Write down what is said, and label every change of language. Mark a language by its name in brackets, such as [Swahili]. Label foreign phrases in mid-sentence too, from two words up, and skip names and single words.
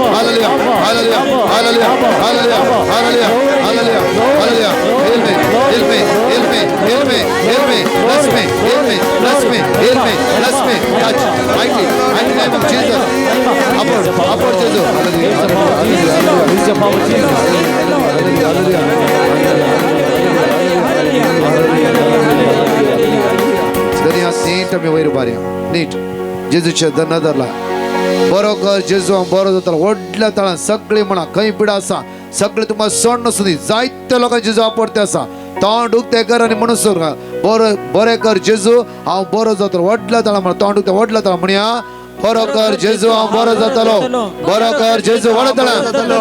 [English] Hallelujah. Hallelujah. Hallelujah. Hallelujah. Hallelujah. Hallelujah. Hallelujah. Heal me. Heal me. Heal me. Heal me. Heal me. Bless me. Heal me. Bless me. Heal me. Bless me. Touch. Mighty. Mighty name of Jesus. Upward. Upward Jesus. Hallelujah. Hallelujah. Release your power, Jesus. [Konkani] दुनिया नीट मी वैर बारी नीट जेजूच्या नदरला बरो कर जेजू बरो जाता व्हडल्या तळान सगळी म्हणा खंय पिडा आसा सगळे तुमकां सण सुदी जायत्या लोकांचे जेजू आपडते आसा तोंड उक्ते कर आनी म्हणून सोर बरो बरें कर जेजू हांव बरो जातलो व्हडल्या तळान म्हणा तोंड उक्ते व्हडल्या तळान म्हणया बरो कर जेजू हांव बरो जातलो बरो कर जेजू व्हड तळान